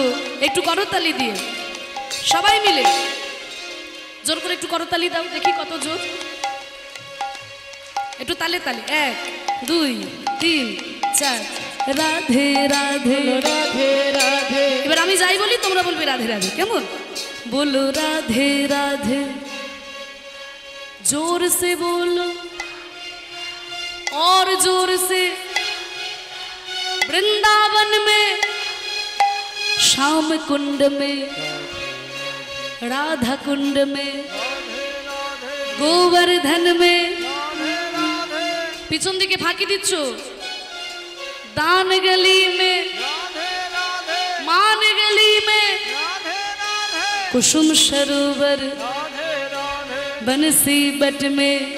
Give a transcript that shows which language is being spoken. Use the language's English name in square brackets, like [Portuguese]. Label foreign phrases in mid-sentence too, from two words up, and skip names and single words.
[Bangla] একটু করতালি দিয়ে সবাই মিলে জোর করে একটু করতালি দাও, দেখি কত জোর। একটু তালে তালে, 1 2 3 4 রাধে রাধে রাধে রাধে। এবার আমি যাই বলি তোমরা বলবে রাধে রাধে, কেমন? [Hindi] बोलो राधे राधे, जोर से बोलो और जोर से। वृंदावन में श्याम कुंड में राधा कुंड में गोवर्धन में [Bangla] পিছন দিকে ফাঁকি দিচ্ছ, [Hindi] दान गली में मान गली में कुसुम सरोवर बंसी बट में